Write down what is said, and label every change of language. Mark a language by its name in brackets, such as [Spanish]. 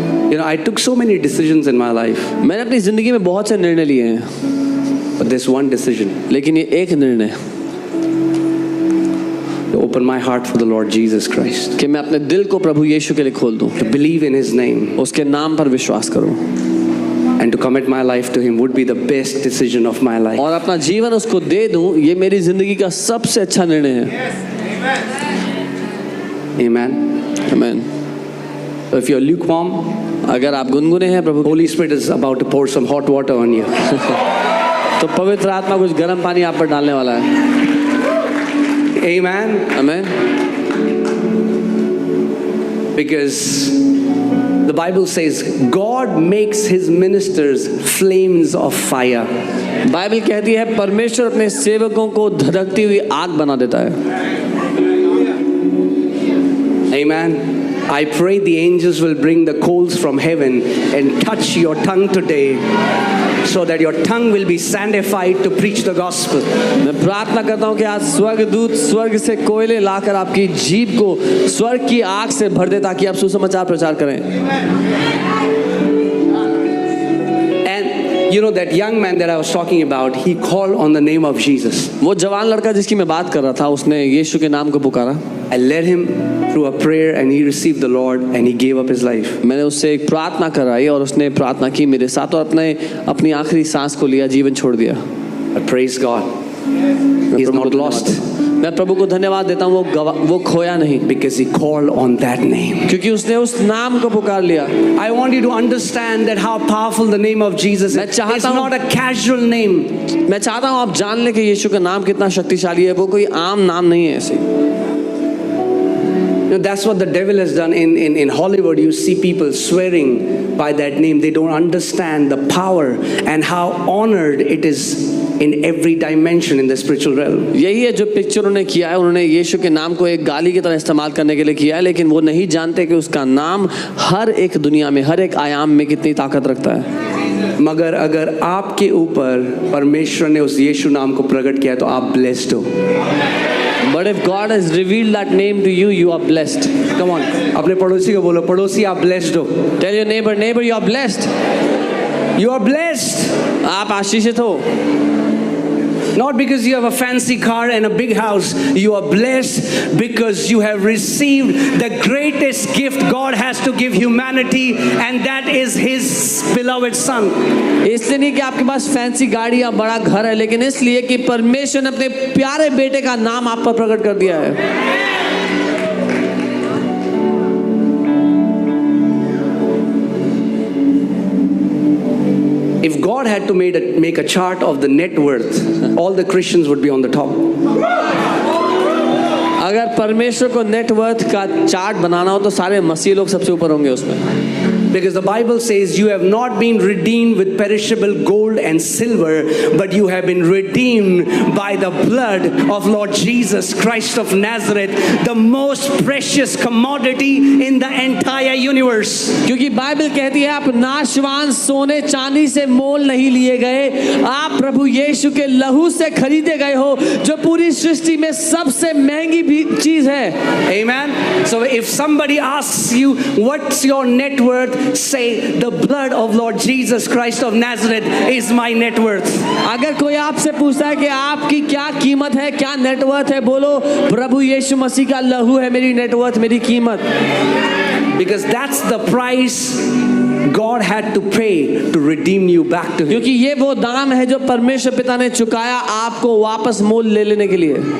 [English] You know, I took so many decisions in my life, [Hindi] मैंने अपनी जिंदगी में बहुत से निर्णय लिए हैं, [English] but there's one decision [Hindi] लेकिन ये एक निर्णय [English] to open my heart for the Lord Jesus Christ, [Hindi] कि मैं अपने दिल को प्रभु यीशु के लिए खोल दूं, [English] to believe in His name, [Hindi] उसके नाम पर विश्वास करूं [English] and to commit my life to Him would be the best decision of my life. [Hindi] और अपना जीवन उसको दे दूं। ये मेरी जिंदगी का सबसे अच्छा निर्णय है। [English] Amen. [Hindi] आमीन। [English] So if you're lukewarm, [Hindi] अगर आप गुनगुने हैं प्रभु, [English] Holy Spirit is about to pour some hot water on you. [Hindi] तो पवित्र आत्मा कुछ गर्म पानी आप पर डालने वाला है। [English] Amen. [Hindi] आमीन। [English] Because the Bible says God makes His ministers flames of fire. [Hindi] Bible कहती है परमेश्वर अपने सेवकों को धधकती हुई आग बना देता है। [English] Amen. I pray the angels will bring the coals from heaven and touch your tongue today, so that your tongue will be sanctified to preach the gospel. [Hindi] मैं प्रार्थना करता हूँ कि आज स्वर्गदूत स्वर्ग से कोयले लाकर आपकी जीभ को स्वर्ग की आग से भर दे ताकि आप सुसमाचार प्रचार करें। [English] And you know that young man that I was talking about, he called on the name of Jesus. [Hindi] वो जवान लड़का जिसकी मैं बात कर रहा था, उसने यीशु के नाम को पुकारा। [English] I led him through a prayer and he received the Lord and he gave up his life. [Hindi] मैंने उससे एक प्रार्थना कराई और उसने प्रार्थना की मेरे साथ और अपनी आखिरी सांस को लिया, जीवन छोड़ दिया। [English] But praise God, he is not lost. [Hindi] मैं प्रभु को धन्यवाद देता हूँ वो खोया नहीं, [English] because he called on that name. [Hindi] क्योंकि उसने उस नाम को पुकार लिया। [English] I want you to understand that how powerful the name of Jesus [Hindi] मैं [English] is. [Hindi] चाहता [English] It's [Hindi] हूँ- [English] not a casual name. [Hindi] मैं चाहता हूँ आप जान लें कि यीशु का नाम कितना शक्तिशाली है, वो कोई आम नाम नहीं है ऐसे। [English] You know, that's what the devil has done in Hollywood. You see people swearing by that name. They don't understand the power and how honored it is in every dimension in the spiritual realm. [Hindi] यही है जो picture उन्होंने किया है, उन्होंने यीशु के नाम को एक गाली की तरह इस्तेमाल करने के लिए किया है, लेकिन वो नहीं जानते कि उसका नाम हर एक दुनिया में, हर एक आयाम में कितनी ताकत रखता है। मगर अगर आपके ऊपर परमेश्वर ने उस यीशु नाम को प्रकट किया तो आप ब्लेस्ड हो। [English] But if God has revealed that name to you, you are blessed. Come on, [Hindi] अपने पड़ोसी को बोलो, पड़ोसी आप ब्लेस्ड हो। [English] Tell your neighbor, neighbor, you are blessed. You are blessed. [Hindi] आप आशीषित हो। [English] Not because you have a fancy car and a big house. You are blessed because you have received the greatest gift God has to give humanity, and that is His beloved Son. [Hindi] इसलिए नहीं कि आपके पास fancy गाड़ी या बड़ा घर है, लेकिन इसलिए कि परमेश्वर ने अपने प्यारे बेटे का नाम आप पर प्रकट कर दिया है। [English] If God had to make a chart of the net worth, all the Christians would be on the top. [Hindi] अगर परमेश्वर को नेटवर्थ का चार्ट बनाना हो तो सारे मसीह लोग सबसे ऊपर होंगे उसमें। [English] Because the Bible says you have not been redeemed with perishable gold and silver, but you have been redeemed by the blood of Lord Jesus Christ of Nazareth, the most precious commodity in the entire universe. [Hindi] क्योंकि Bible कहती है आप नाशवान सोने चांदी से मोल नहीं लिए गए, आप प्रभु यीशु के लहू से खरीदे गए हो, जो पूरी सृष्टि में सबसे महंगी भी चीज है। [English] Amen. So if somebody asks you what's your net worth, say the blood of Lord Jesus Christ of Nazareth is my net worth. [Hindi] अगर कोई आपसे पूछता है कि आपकी क्या कीमत है, क्या नेटवर्थ है, बोलो प्रभु यीशु मसीह का लहू है मेरी नेटवर्थ, मेरी कीमत। [English] Because that's the price God had to pay to redeem you back to Him. [Hindi] क्योंकि ये वो दाम है जो परमेश्वर पिता ने चुकाया आपको वापस मोल ले लेने के लिए।